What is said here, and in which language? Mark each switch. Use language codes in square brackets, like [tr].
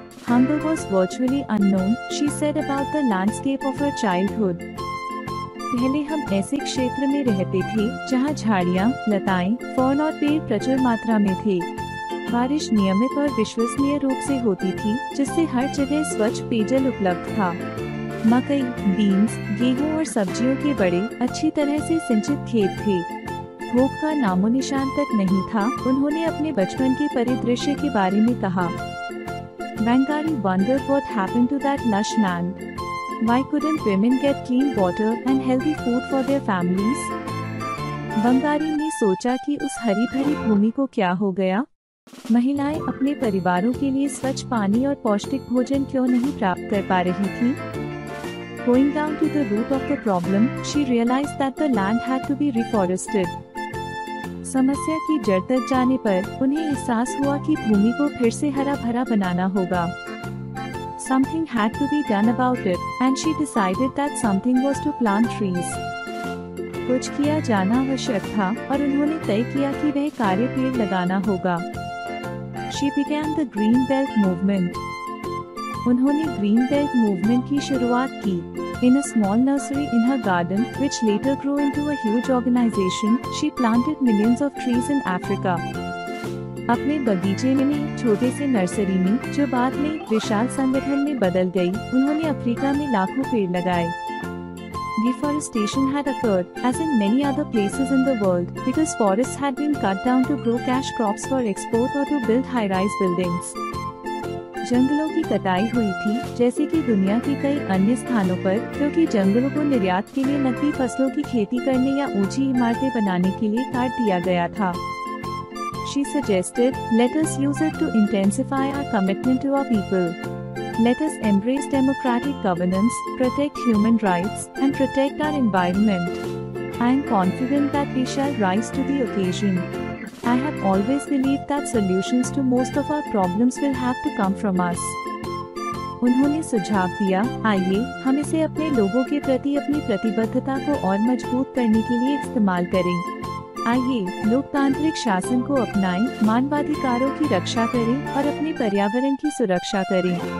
[en] Hunger was virtually unknown, she said about the landscape of her childhood. [hi] पहले हम ऐसे क्षेत्र में रहते थे जहाँ झाड़ियाँ, लताएं, फर्न और पेड़ प्रचुर मात्रा में थे. बारिश नियमित और विश्वसनीय रूप से होती थी, जिससे हर जगह स्वच्छ पेयजल उपलब्ध था. मकई, बीन्स, गेहूं और सब्जियों के बड़े अच्छी तरह से सिंचित खेत थे. भूख का नामो निशान तक नहीं था. उन्होंने अपने बचपन के परिदृश्य के बारे में कहा. [en] Wangari wondered what happened to that lush land. Why couldn't women get clean water and healthy food for their families? [hi] Wangari ने सोचा कि उस हरी भरी भूमि को क्या हो गया. महिलाएं अपने परिवारों के लिए स्वच्छ पानी और पौष्टिक भोजन क्यों नहीं प्राप्त कर पा रही थी. [en] Going down to the root of the problem, she realized that the land had to be reforested. [hi] समस्या की जड़ तक जाने पर उन्हें एहसास हुआ कि भूमि को फिर से हरा भरा बनाना होगा. [en] Something had to be done about it, and she decided that something was to plant trees. [hi] कुछ किया जाना आवश्यक था और उन्होंने तय किया कि वह कार्य पेड़ लगाना होगा. [en] She began the Green Belt Movement. [hi] उन्होंने ग्रीन बेल्ट मूवमेंट की शुरुआत की. [en] In a small nursery in her garden, which later grew into a huge organization, she planted millions of trees in Africa. [hi] अपने बगीचे में एक छोटे से नर्सरी में, जो बाद में एक विशाल संगठन में बदल गई, उन्होंने अफ्रीका में लाखों पेड़ लगाए. [en] Deforestation had occurred, as in many other places in the world, because forests had been cut down to grow cash crops for export or to build high-rise buildings. [hi] जंगलों की कटाई हुई थी जैसे कि दुनिया के कई अन्य स्थानों पर, क्योंकि जंगलों को निर्यात के लिए नकदी फसलों की खेती करने या ऊंची इमारतें बनाने के लिए काट दिया गया था. [en] She suggested, let us use it to intensify our commitment to our people. Let us embrace democratic governance, protect human rights, and protect our environment. I am confident that we shall rise to the occasion. I have always believed that solutions to most of our problems will have to come from us. [hi] उन्होंने सुझाव दिया, आइए हम इसे अपने लोगों के प्रति अपनी प्रतिबद्धता को और मजबूत करने के लिए इस्तेमाल करें। आइए लोकतांत्रिक शासन को अपनाएं, मानवाधिकारों की रक्षा करें और अपने पर्यावरण की सुरक्षा करें।